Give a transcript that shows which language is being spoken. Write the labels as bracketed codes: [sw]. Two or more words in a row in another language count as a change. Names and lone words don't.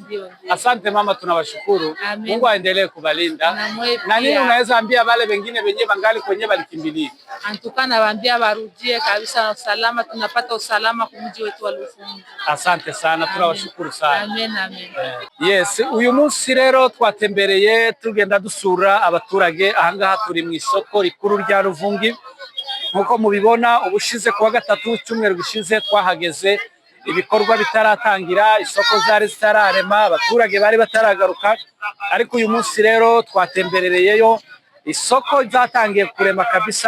[sw] Asante mama, tunawashukuru. Mungu aendelee kubalinda. Na nini unaweza ambia wale wengine wenye bangali kwenye balikimbilia? Antukana waambia warudie kabisa na usalama, tunapata usalama kwa mji wetu wa Luvungi. Asante sana, tunawashukuru sana. Amen. [rw] Yes, uyu munsi rero twatembereye tugenda dusura abaturage ahangaha turi mu isoko rikuru rya Luvungi. Nkuko mubibona ubushize kuwa gatatu cyumweru gishize twahageze, ibikorwa bitaratangira, isoko zari zitararema, abaturage bari bataragaruka, ariko uyu munsi rero twatemberereyeyo, isoko zatangiye kurema kabisa.